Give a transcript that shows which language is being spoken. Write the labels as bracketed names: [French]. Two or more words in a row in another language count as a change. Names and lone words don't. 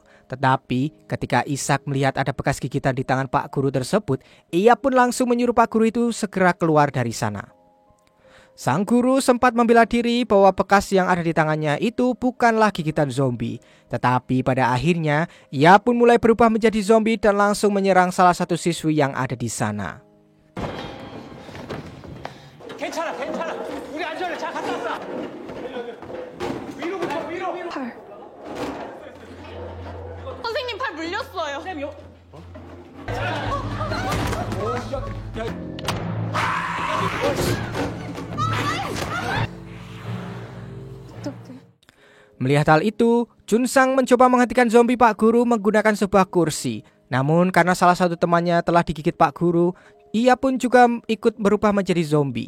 [Indonesian] Tetapi ketika Ishak melihat ada bekas gigitan di tangan Pak Guru tersebut, ia pun langsung menyuruh Pak Guru itu segera keluar dari sana. Sang guru sempat membela diri bahwa bekas yang ada di tangannya itu bukanlah gigitan zombie. Tetapi pada akhirnya, ia pun mulai berubah menjadi zombie dan langsung menyerang salah satu siswi yang ada di sana. [Korean] 괜찮아. 우리 안전해. 잘 갔다 왔어. 위로. 팔. 선생님 팔 물렸어요. [Indonesian] Melihat hal itu, Junsang mencoba menghentikan zombie Pak Guru menggunakan sebuah kursi. Namun karena salah satu temannya telah digigit Pak Guru, ia pun juga ikut berubah menjadi zombie.